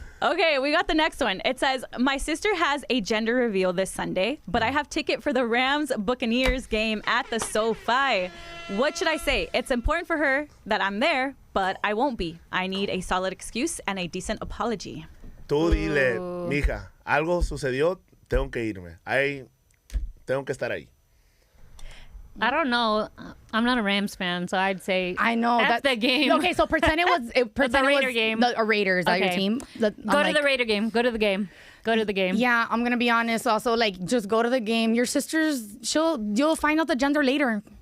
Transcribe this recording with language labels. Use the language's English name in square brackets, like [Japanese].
[English] Okay, we got the next one. It says, my sister has a gender reveal this Sunday, but I have ticket for the Rams Buccaneers game at the SoFi. What should I say? It's important for her that I'm there, but I won't be. I need a solid excuse and a decent apology. [Spanish] Tú dile, mija, algo sucedió, tengo que irme. Tengo que estar ahí. [English] I don't know. I'm not a Rams fan, so I'd say I know F that's the game. Okay, so pretend it was pretend Raider it was game. a Raider. Is that your Okay. team? Go to the Raider game. Go to the game. Go to the game. Yeah, I'm gonna be honest. Also, like, just go to the game. Your sister's, you'll find out the gender later.